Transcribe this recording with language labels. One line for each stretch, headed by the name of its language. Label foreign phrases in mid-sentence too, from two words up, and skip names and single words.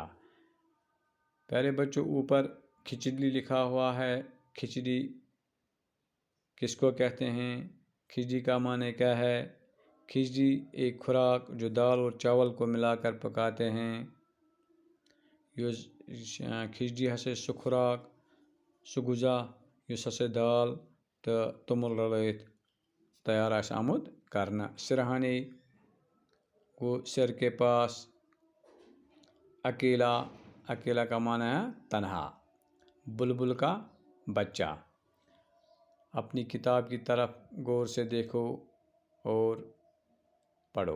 Urdu: پیارے بچوں، اوپر کھچڑی لکھا ہوا ہے۔ کھچڑی کس کو کہتے ہیں؟ کھچڑی کا معنی کیا ہے؟ کھچڑی ایک خوراک جو دال اور چاول کو ملا کر پکاتے ہیں۔
Kashmiri: کھچڑی ہسے سہ خوراک سہ غذا یس ہسے دال تو تومل رلائت تیار آسہِ آمُت کرنا۔
Urdu: سرہانے گو
Kashmiri: سر کے پاس،
Urdu: اکیلا، اکیلا کا معنی ہے تنہا۔ بلبل کا بچہ۔ اپنی کتاب کی طرف غور سے دیکھو اور پڑھو۔